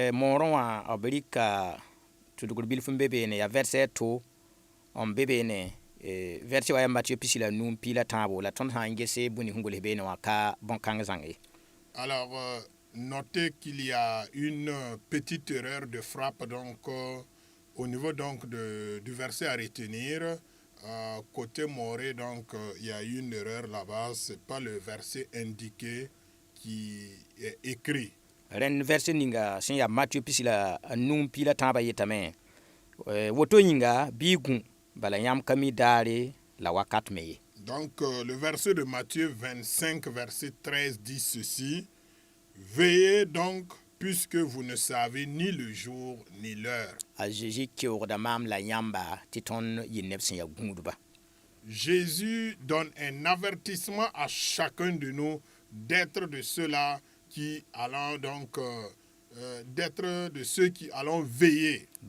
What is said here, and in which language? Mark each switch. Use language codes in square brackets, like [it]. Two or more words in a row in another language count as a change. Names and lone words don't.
[fr] Alors, notez qu'il y a une petite erreur de frappe donc, au niveau donc, du verset à retenir. Côté Moré, donc, il y a une erreur là-bas. Ce n'est pas le verset indiqué qui est écrit. [mos] Ren verset ninga sin ya Matthieu pisila num pila tamba yetame woto yinga bigun bala yam kami dare la wakat meye. [fr] Donc le verset de Matthieu 25 verset 13 dit ceci: Veillez donc puisque vous ne savez ni le jour ni l'heure. Jésus donne un avertissement à chacun de nous d'être de ceux-là qui allons donc d'être de ceux qui allons veiller.